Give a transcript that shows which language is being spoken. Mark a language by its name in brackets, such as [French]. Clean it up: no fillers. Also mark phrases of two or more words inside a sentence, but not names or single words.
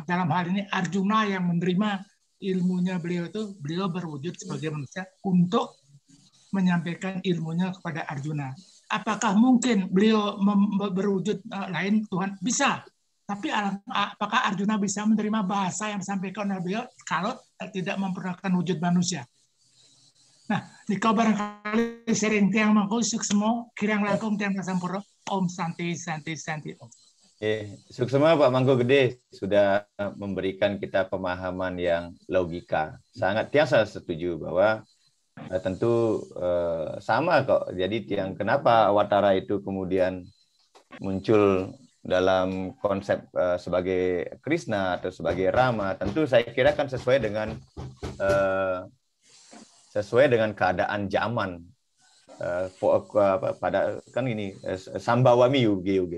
[Indonesian] Dalam hal ini Arjuna yang menerima ilmunya beliau itu, beliau berwujud sebagai manusia untuk menyampaikan ilmunya kepada Arjuna. Apakah mungkin beliau berwujud lain Tuhan? Bisa. Tapi apakah Arjuna bisa menerima bahasa yang disampaikan oleh beliau kalau tidak mempergunakan wujud manusia? Nah, jika barangkali [Balinese] sering tiang mangku suksemo, kirang langkung tiang sampuro, [Sanskrit] Om Santi, Santi, Santi, Om. [Indonesian] Suksema Pak Mangku Gede sudah memberikan kita pemahaman yang logika. Sangat tiang saya setuju bahwa tentu sama kok. Jadi tiang kenapa Awatara itu kemudian muncul dalam konsep sebagai Krishna atau sebagai Rama, tentu saya kira kan sesuai dengan keadaan zaman pada kan ini [Sanskrit] Sambawami Yuge.